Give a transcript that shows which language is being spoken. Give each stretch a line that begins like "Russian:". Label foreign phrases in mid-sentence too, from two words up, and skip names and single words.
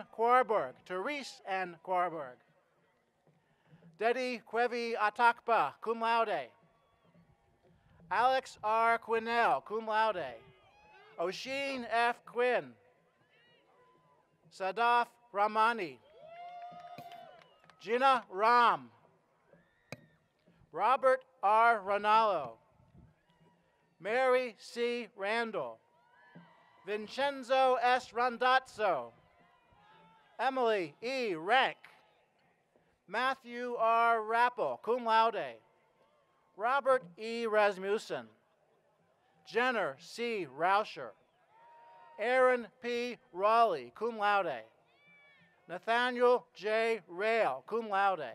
English: Quarberg, Therese N. Quarberg, Dedi Kwevi Atakpa,
Latin: cum laude.
English: Alex R. Quinnell,
Latin: cum laude.
English: Oshin F. Quinn, Sadaf Ramani, Gina Ram, Robert R. Ranallo, Mary C. Randall, Vincenzo S. Randazzo, Emily E. Rank, Matthew R. Rappel,
Latin: cum laude.
English: Robert E. Rasmussen, Jenner C. Rauscher, Aaron P. Raleigh,
Latin: cum laude.
English: Nathaniel J. Rail,
Latin: cum laude.